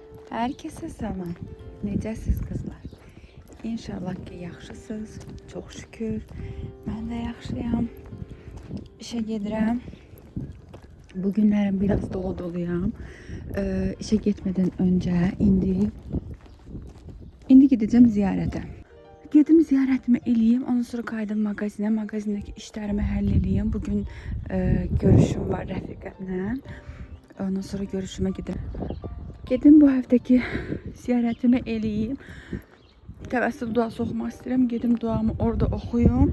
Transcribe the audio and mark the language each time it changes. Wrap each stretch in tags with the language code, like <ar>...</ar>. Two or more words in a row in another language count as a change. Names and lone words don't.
<az>Herkese salam. Necəsiz qızlar? İnşallah ki yaxşısınız. Çox şükür. Mən də yaxşıyam. İşə gedirəm. Bu günlərim biraz doluyam.</az> <tr>İşe gitmeden önce indi gideceğim ziyarete.</tr> <az>Gedim ziyaretimi eləyim, ondan sonra qayıdım mağazinə, mağazindəki işlərimi həll eləyim. Bugün görüşüm var rəfiqəmlə. Ondan sonra görüşüme gedim bu həftəki ziyaretimi eləyim. Təvəssül duası oxumaq istəyirəm. Gedim duamı orada oxuyum.</az>